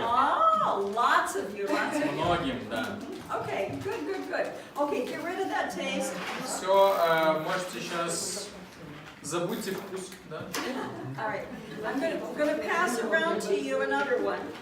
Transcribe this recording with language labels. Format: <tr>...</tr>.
<en>Oh, lots of you, lots of you.</en> <ru>Многим, да.</ru> <en>Okay, good, good, good. Okay, get rid of that taste.</en> <ru>Все, можете сейчас забудьте вкус, да?</ru> <en>All right, I'm gonna pass around to you another one.</en>